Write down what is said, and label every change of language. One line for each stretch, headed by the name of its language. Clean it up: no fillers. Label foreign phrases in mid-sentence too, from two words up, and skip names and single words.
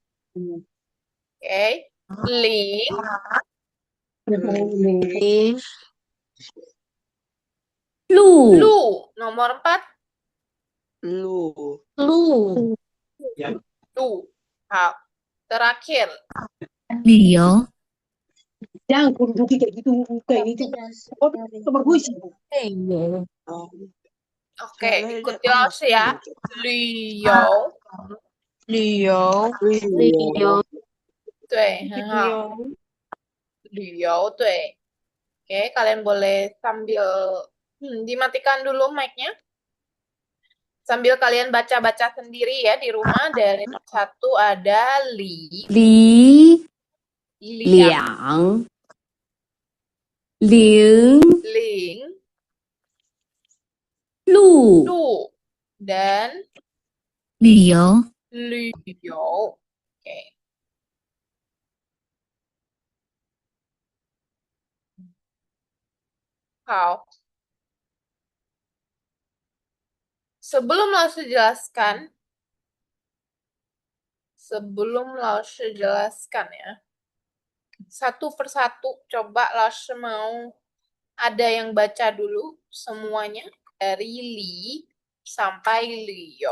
Chinese: OK，零。零路
Indonesian: 路nomor 4，
Chinese: 路路。好，terakhir，旅游
Indonesian: Jangan kudu kayak gitu, kayak gitu. Oh, nomor gue sih. OK，ikuti Laoshi ya.
Chinese: 旅游，旅游对，很好。旅游，
Indonesian: 对。Oke, kalian boleh sambil dimatikan dulu mic-nya. Sambil kalian baca-baca sendiri ya di rumah. Dari nomor 1 ada li,
Chinese: 离 liang, 两零 ling, 路 lu, dan 旅游 liu.
Indonesian: Oke. Hao. Sebelum Laoshi jelaskan ya, satu persatu coba Laoshi mau ada yang baca dulu semuanya dari Li sampai Liu.